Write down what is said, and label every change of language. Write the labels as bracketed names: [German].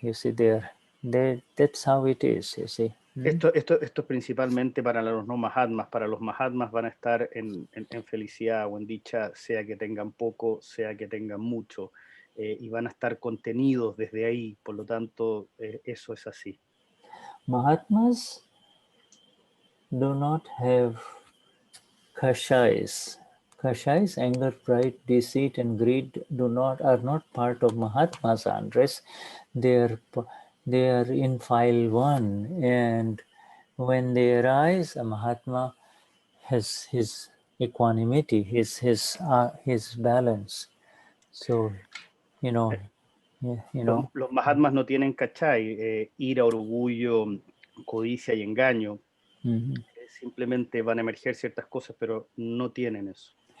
[English] You see, that's how it is, you see. [Spanish] Esto es principalmente para los no Mahatmas. Para los Mahatmas van a estar en felicidad o en dicha, sea que tengan poco, sea que tengan mucho, y van a estar contenidos desde ahí. Por lo tanto, eso es así. [English] Mahatmas do not have kashais. Kashais, anger, pride, deceit, and greed are not part of Mahatmas, Andres. They are in file 1, and when they arise, a Mahatma has his equanimity, his balance. So, [Spanish] Los Mahatmas no tienen kachai, ira, orgullo, codicia y engaño. Simplemente van a emerger ciertas cosas, pero no tienen eso.